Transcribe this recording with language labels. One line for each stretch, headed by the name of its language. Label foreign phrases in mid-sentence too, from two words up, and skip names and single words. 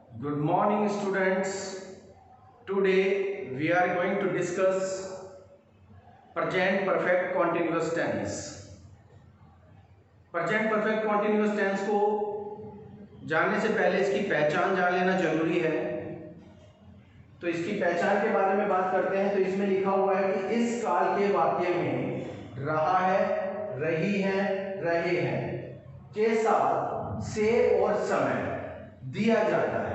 English: Good morning, students. Today we are going to discuss present perfect continuous tense. Present perfect continuous tense
Hindi: को जानने से पहले इसकी पहचान जान लेना जरूरी है। तो इसकी पहचान के बारे में बात करते हैं। तो इसमें लिखा हुआ है कि इस काल के वाक्य में रहा है, रही है, रहे हैं के साथ से और समय दिया जाता है।